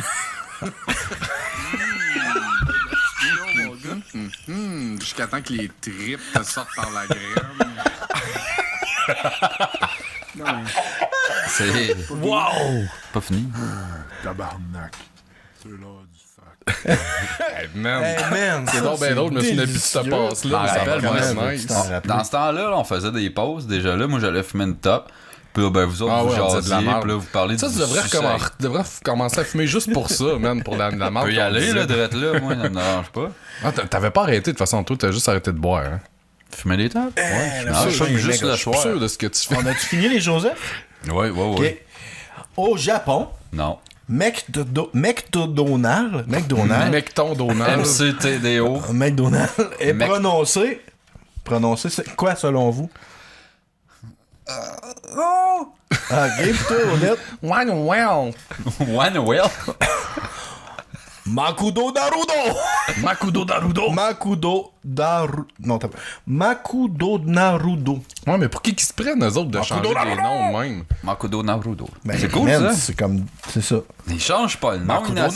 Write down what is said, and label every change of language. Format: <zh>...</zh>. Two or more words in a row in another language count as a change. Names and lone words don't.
<fr>Jusqu'à temps que les tripes te sortent par la graine. Non, mais... C'est... Wow! Pas fini. Tabarnak. C'est l'heure du fact.</fr> <en>Hey, man. Hey, man,</en> <fr>c'est donc bien drôle, je me souviens plus de cette passe-là. Je Ça me rappelle, rappelle, moi, nice. Dans ce temps-là, on faisait des pauses. Déjà là, moi, j'allais fumer une top. Puis là, ben, vous autres, vous jasiez, puis là, vous parlez ça, du tu devrais, sucette. commencer à fumer juste pour ça, man, pour la marque. On peut y aller, là, direct là, moi, ça me dérange pas. Ah, t'avais pas arrêté, de toute façon, toi, t'as juste arrêté de boire, hein. Fumer des tops? Ouais, je fume juste le soir. Je suis sûr de ce que tu fais. On a-tu fini les Joseph? Ouais. Ok. Au Japon, Non. McDonald MCTDO. McDonald est prononcé, c'est quoi selon vous? Ok, plutôt honnête.</fr> <en>One well.</en> <fr>Makudo Naruto. Ouais, mais pour qui qu'ils se prennent, eux autres, de changer les noms même? Makudo Naruto. Ben, C'est cool, man, ça. C'est comme... C'est ça. Ils changent pas le nom, innocent.</fr>